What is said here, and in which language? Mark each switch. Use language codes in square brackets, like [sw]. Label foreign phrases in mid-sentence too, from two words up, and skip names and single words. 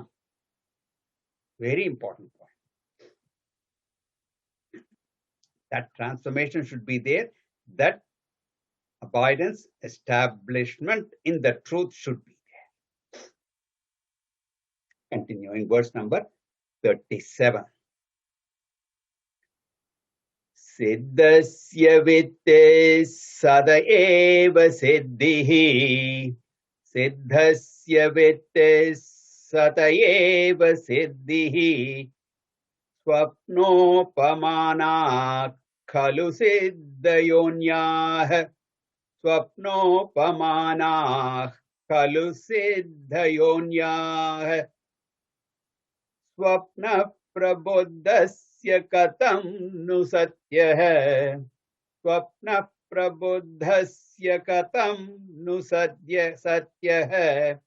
[en] Very important point. That transformation should be there. That abidance, establishment in the truth should be there. Continuing verse number 37. [sa] Siddhasya vittiḥ sada eva siddhiḥ. Siddhasya vittiḥ sata eva siddhiḥ. Svapnopamānāḥ khalu siddhayo'nyāḥ. Svapnopamānāḥ khalu siddhayo'nyāḥ. Svapnaḥ prabuddhasya kathaṁ nu satyaḥ. Svapnaḥ prabuddhasya kathaṁ nu satyaḥ.